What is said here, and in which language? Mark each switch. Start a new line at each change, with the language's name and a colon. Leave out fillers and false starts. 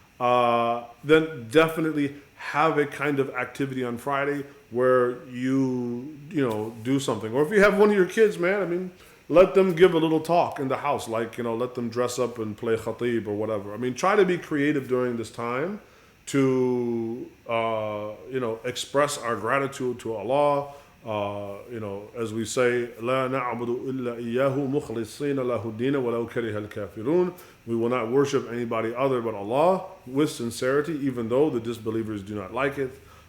English: Then definitely have a kind of activity on Friday where you do something. Or if you have one of your kids, man, let them give a little talk in the house, like let them dress up and play khatib or whatever. Try to be creative during this time to express our gratitude to Allah. As we say,
Arabic: لا نعبد إلا إياه مخلصين له الدين ولو كره الكافرون.
English: We will not worship anybody other but Allah with sincerity, even though the disbelievers do not like it.